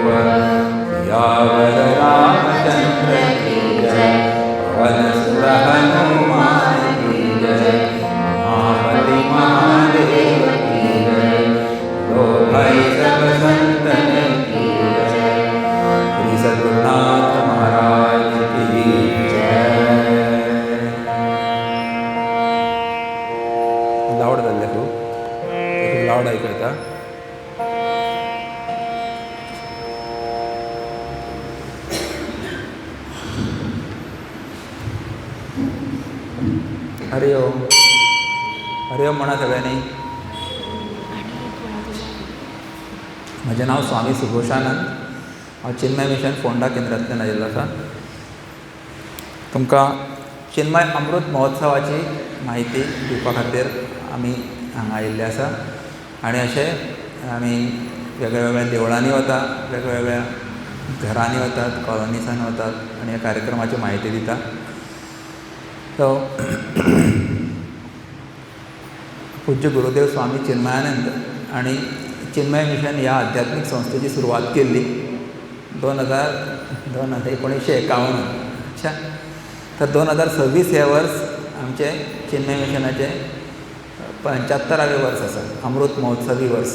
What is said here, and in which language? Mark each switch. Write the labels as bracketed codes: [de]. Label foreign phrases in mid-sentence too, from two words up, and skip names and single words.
[hi] यावर रामचंद्र की जय पवन सुत हनुमान की जय महाबली महादेव की जय लो भाई सब संतन की जय श्री सद्गुरुनाथ महाराज की जय [kok] लावड जाल्ले खूब लावड ऐकता हरि ओम म्हणा सगळ्यांनी. म्हजें नांव स्वामी सुघोशानंद. हांव चिन्मय मिशन फोंडा केंद्रांतल्यान आयिल्लो आसा. तुमकां चिन्मय अमृत महोत्सवाची म्हायती दिवपा खातीर आमी हांगा आयिल्ले आसा. आनी अशें आमी वेगळ्या वेगळ्या देवळांनी वता, वेगळ्या वेगळ्या घरांनी वतात, कॉलनीसांनी वतात आनी ह्या कार्यक्रमाची म्हायती दिता. सो पूज्य गुरुदेव स्वामी चिन्मयानंद आणि चिन्मय मिशन ह्या आध्यात्मिक संस्थेची सुरवात केल्ली 1951. अच्छा, तर 2026 हे वर्स आमचे चिन्मय मिशनाचे 75वें वर्स आसा, अमृत महोत्सवी वर्स.